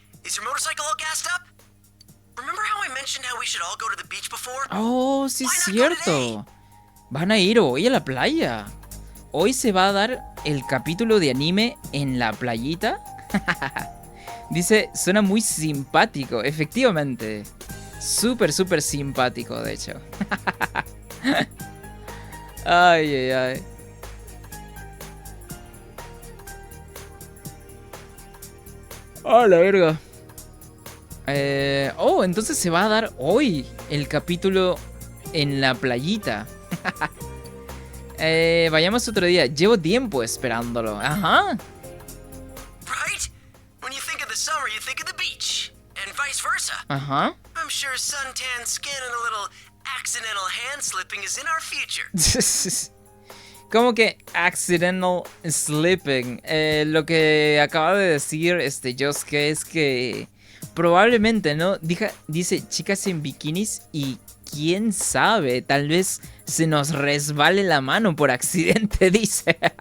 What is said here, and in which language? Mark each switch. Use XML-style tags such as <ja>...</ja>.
<en>Is your motorcycle all gassed up? Remember how I mentioned how we should all go to the beach before?</en> <es>Oh, sí es cierto. Van a ir hoy a la playa. Hoy se va a dar el capítulo de anime en la playita. Dice, suena muy simpático. Efectivamente. Súper, súper simpático, de hecho. Ay, ay, ay. ¡Oh, la verga! Oh, entonces se va a dar hoy el capítulo en la playita. Vayamos otro día. Llevo tiempo esperándolo. Ajá.</es> <en>Right? When you think of the summer, you think of the beach. And vice versa. Ajá. I'm sure suntan skin and a little accidental hand slipping is in our future.</en> <es>Como que</es> <en>accidental slipping.</en> <es>Lo que acaba de decir Yosuke es que probablemente, ¿no? Dice chicas en bikinis y quién sabe, tal vez se nos resbale la mano por accidente, dice.</es>